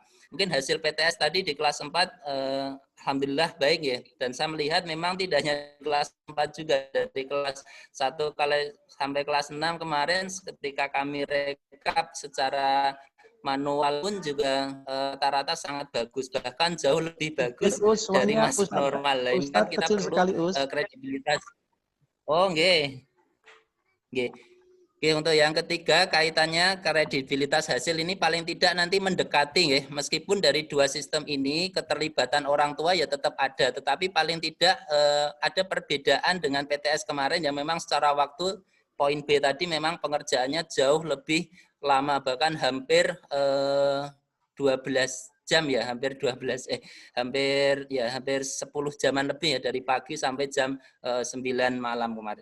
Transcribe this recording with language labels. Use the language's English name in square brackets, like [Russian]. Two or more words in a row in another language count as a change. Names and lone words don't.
[Indonesian] Mungkin hasil PTS tadi di kelas 4 alhamdulillah baik ya, dan saya melihat memang tidak hanya kelas 4 juga, dari kelas 1 sampai kelas 6 kemarin ketika kami rekap secara manual pun juga rata-rata sangat bagus, bahkan jauh lebih bagus dari masuk normal. Ini kan kita perlu kredibilitas. [Javanese] Oh, nggih. Nggih. [Indonesian] Oke, untuk yang ketiga kaitannya kredibilitas hasil ini paling tidak nanti mendekati meskipun dari dua sistem ini keterlibatan orang tua ya tetap ada, tetapi paling tidak ada perbedaan dengan PTS kemarin yang memang secara waktu poin B tadi memang pengerjaannya jauh lebih lama, bahkan hampir 12 jam ya, hampir 10 jaman lebih ya, dari pagi sampai jam 9 malam kemarin.